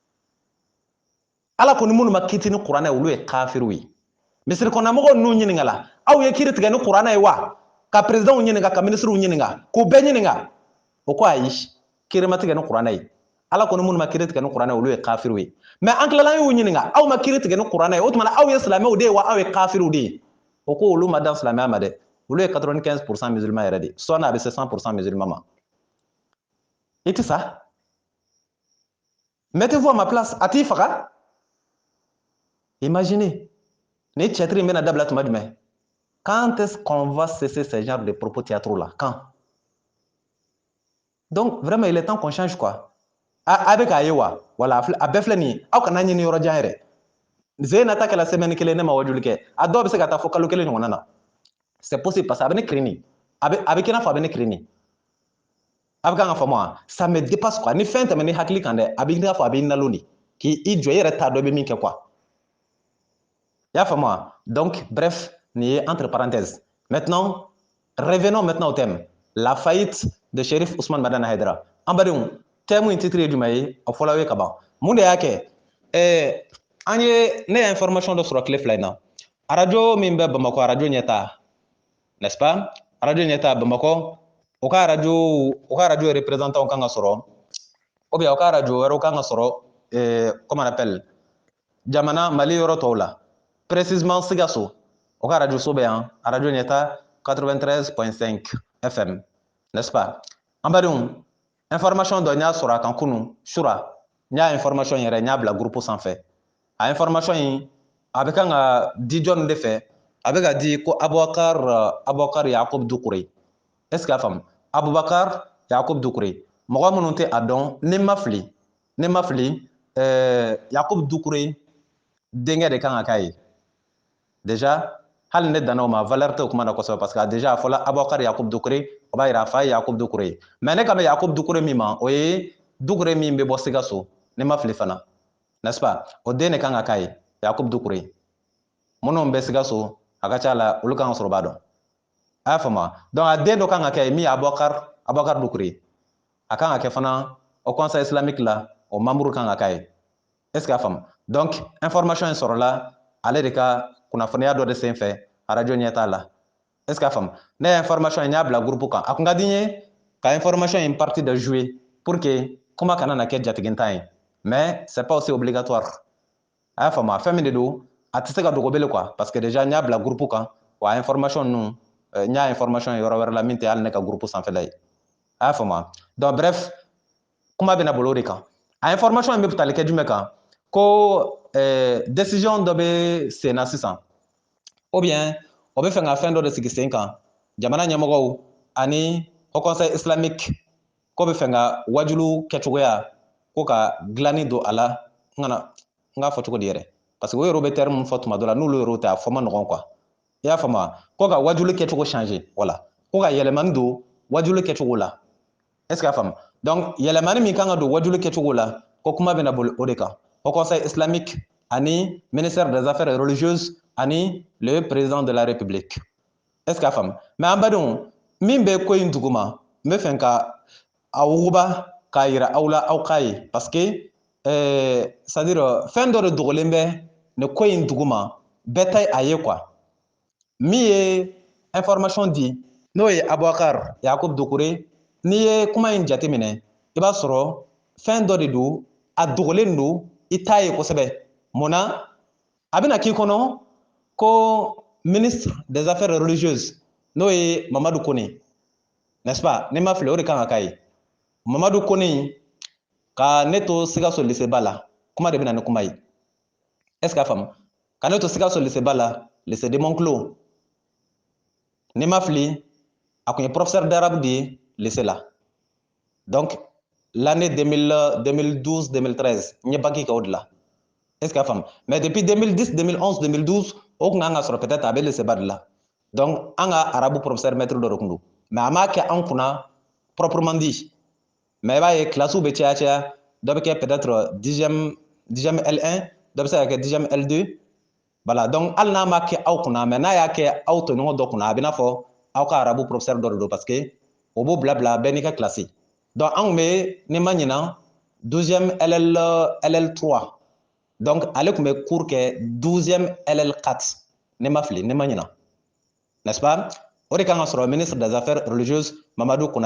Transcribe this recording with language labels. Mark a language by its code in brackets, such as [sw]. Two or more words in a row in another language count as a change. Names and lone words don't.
[bm] ala ko ni minnu ma kiiti ni kuranɛ olu ye kafiriw ye misiri kɔnɔmɔgɔw ninnu ɲininkala aw ye kiiri tigɛ ni kuranɛ ye wa ka présidentw ɲininka ka ministrew ɲininka k'u bɛɛ ɲininka o ko ayi kiiri ma tigɛ ni kuranɛ ye ala ko ni minnu ma kiiri tigɛ ni kuranɛ olu ye kafiriw ye mais an tilala y'u ɲininka aw ma kiiri tigɛ ni kuranɛ ye o tuma aw ye silamɛw de ye wa aw ye kafiriw de ye o ko olu ma dan silamɛya ma dɛ olu ye 95% musulman yɛrɛ de sɔɔni a bɛ se 100% musulman ma i tɛ sa [fr] mettez-vous à ma place [bm] a t'i faga [fr] imaginez [bm] ni cɛtiri in bɛna dabila tuma jumɛn [fr] quand est-ce qu'on va cesser ce genre de propos théâtraux là quand donc vraiment il est temps qu'on change quoi [bm] a bɛ k'a ye wa wala a bɛɛ filɛ nin ye aw kana ɲini yɔrɔ jan yɛrɛ ze nata kɛla semaine kelen ne ma wajuli kɛ a dɔw bɛ se ka taa fɔ kalo kelen ɲɔgɔnna na [fr] c'est possible parce que [bm] a bɛ ne kirini a bɛ kɛ i n'a fɔ a bɛ ne kirini a bɛ kan ka faamu wa [fr] ça me dépasse quoi [bm] ni fɛn tɛmɛ ni hakili kan dɛ a bɛ i n'a fɔ a bɛ i nalon de k'i jɔ i yɛrɛ t'a dɔn i bɛ min kɛ quoi i y'a faamu wa [fr] donc bref [bm] nin ye [fr] entre parenthèses maintenant revenons maintenant au thème la faillite de Cherif Ousmane Madani Haidara [bm] an badenw thème in titre ye jumɛn ye a fɔla aw ye ka ban mun de y'a kɛ ne ye information dɔ sɔrɔ tile fila in na arajo min bɛ Bamakɔ arajo ɲɛta [fr] n'est-ce pas [bm] arajo ɲɛta Bamakɔ o ka arajo représentant kan ka sɔrɔ [fr] ou bien [bm] o ka arajo wɛrɛw kan ka sɔrɔ [fr] comment on appelle [bm] jamana Mali yɔrɔ tɔw la précisément Sikaso o ka arajo so bɛ yan arajo ɲɛta 93.5 FM [fr] n'est-ce pas [bm] an badenw information dɔ n y'a sɔrɔ a kan kunun sura n y'a information yɛrɛ n y'a bila groupe sanfɛ a information in a bɛ kan ka di jɔnni de fɛ a bɛ ka di ko Abubakar Yakubu Dukure [fr] est-ce que [bm] a faamu Abubakar Yakubu Dukure mɔgɔ minnu tɛ a dɔn ni ma fili Yakubu Dukure denkɛ de kan ka k'a ye déjà hali ne danna o ma valeur tɛ o kuma na kosɛbɛ [fr] parce que déjà [bm] a fɔla Abubakar Yakubu Dukure o b'a yira a fa ye Yakubu Dukure ye mais ne kan bɛ Yakubu Dukure min ma o ye Dukure min bɛ bɔ Sikaso ne ma fili fana [fr] n'est-ce pas [bm] o den de kan ka k'a ye Yakubu Dukure minnu bɛ Sikaso a ka ca la olu kan ka sɔrɔ b'a dɔn a y'a faamu donc a den dɔ kan ka kɛ min ye Abubakar Dukure a kan ka kɛ fana [fr] au conseil islamique [bm] la o membre kan ka k'a ye [fr] est-ce que [bm] a faamu donc information in sɔrɔla ale de ka kunnafoniya dɔ de senfɛ arajo ɲɛta la est-ce que a faamu ne ye information in n y'a bila groupe kan a kun ka di n ye ka information in [fr] partie de jouer pour que [bm] kuma kana na kɛ jatigintan ye [fr] mais c'est pas aussi obligatoire [bm] a y'a faamu fɛn min de don a tɛ se ka dogo bele [fr] quoi parce que déjà [bm] n y'a bila groupe kan wa information ninnu n y'a information yɔrɔ wɛrɛ la min tɛ hali ne ka groupe sanfɛla ye a y'a faamu [fr] donc bref [bm] kuma bɛna bolo o de kan a information in bɛ tali kɛ jumɛn kan ko décision dɔ bɛ sen na sisan [fr] ou bien [bm] o bɛ fɛ ka fɛn dɔ de sigi sen kan jamana ɲɛmɔgɔw ani [fr] au conseil islamique [bm] ko bɛ fɛ ka wajulu kɛcogoya ko ka dilanni don a la n k'a fɔ cogo di yɛrɛ parce que o yɛrɛ bɛ terme mun fɔ tuma dɔ la n'olu yɛrɛ tɛ a fɔ ma nɔgɔn quoi i y'a faamu wa ko ka wajuli kɛcogo [fr] changer voilà [bm] ko ka yɛlɛmani don wajuli kɛcogo la [fr] est ce que [bm] a faamu donc yɛlɛmani min kan ka don wajuli kɛcogo la ko kuma bɛna boli o de kan [fr] au conseil islamique [bm] ani [fr] ministère des affaires religieuses [bm] ani [fr] le président de la république est ce que [bm] a faamu mais an badenw min bɛ ko in duguma n bɛ fɛ ka a wuguba k'a yira aw la aw k'a ye [fr] parce que c'est à dire [bm] fɛn dɔ de dogolen bɛ nin ko in duguma bɛɛ tɛ a ye quoi min ye information di n'o ye Abubakar Yakubu Dukure n'i ye kuma in jateminɛ i b'a sɔrɔ fɛn dɔ de don a dogolen don i t'a ye kosɛbɛ munna a bɛna k'i kɔnɔ ko [fr] ministre des affaires religieuses [bm] n'o ye Mamadu Kone [fr] n'est-ce pas [bm] n'i ma fili o de kan ka k'a ye Mamadu Kone ka ne to Sikaso lycée ba la kuma de bɛna ni kuma ye [fr] est ce que [bm] a faamu ka ne to Sikaso lycée ba la [fr] lycée de Monclo [bm] n'i ma fili a kun ye [fr] professeur d'arabe [bm] de ye lycée la [fr] donc l'année [bm] 2012-2013 n ye bac kɛ o de la [fr] est ce que [bm] a faamu [fr] mais depuis [bm] 2010 2011 2012 o kun kan ka sɔrɔ [fr] peut être [bm] a bɛ lycée ba de la donc an ka arabu [fr] professeur maître [bm] dɔ de kun don mais a m'a kɛ an kunna [fr] proprement dit mais [bm] i b'a ye classe bɛ caya caya dɔ bɛ kɛ [fr] peut être [bm] 10e L1 dɔ bɛ se ka kɛ 10e L2 [fr] voilà donc [bm] hali n'a ma kɛ aw kunna mais n'a y'a kɛ aw tɔɲɔgɔn dɔ kunna a bɛ n'a fɔ aw ka arabu professeur dɔ de don [fr] parce que [bm] o b'o bila bila bɛɛ n'i ka classe donc an kun bɛ ni ma ɲina 12e LL3 donc ale kun bɛ cours kɛ 12e LL4 ne ma fili ne ma ɲina [fr] n'est-ce pas [bm] o de kan ka sɔrɔ [fr] ministre des affaires religieuses [bm] Mamadu